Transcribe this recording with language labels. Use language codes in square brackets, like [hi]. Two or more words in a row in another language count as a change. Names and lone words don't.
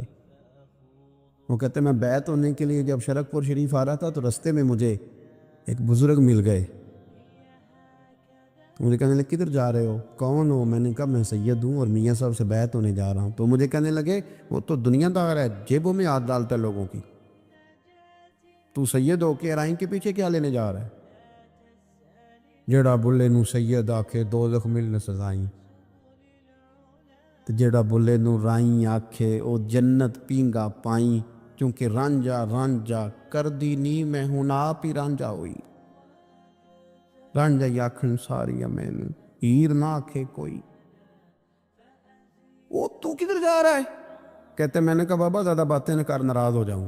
[ur] وہ کہتے ہیں میں بیعت ہونے کے لیے جب شرک پور شریف آ رہا تھا تو رستے میں مجھے ایک بزرگ مل گئے. تو مجھے کہنے لگے کدھر جا رہے ہو، کون ہو؟ میں نے کہا میں سید ہوں اور میاں صاحب سے بیعت ہونے جا رہا ہوں. تو مجھے کہنے لگے وہ تو دنیا دار ہے، جیبوں میں ہاتھ ڈالتا ہے لوگوں کی، تو سید ہو کے ارائیں کے پیچھے کیا لینے جا رہا ہے؟ [pa] جیڑا بلے نو سید آکھے دوزخ ملن سزائیں، تو جیڑا بلے نو رائیں آکھے او جنت پینگا پائیں، چونکہ رانجا رانجا کر دی نی میں ہوں آپ ہی رانجا ہوئی. رانجا ہی آکھن ساری امین، ہیر نہ آکھے کوئی. [ur] وہ تو کدھر جا رہا ہے؟ کہتے میں نے کہا بابا زیادہ باتیں نہ کر، ناراض ہو جاؤں گا.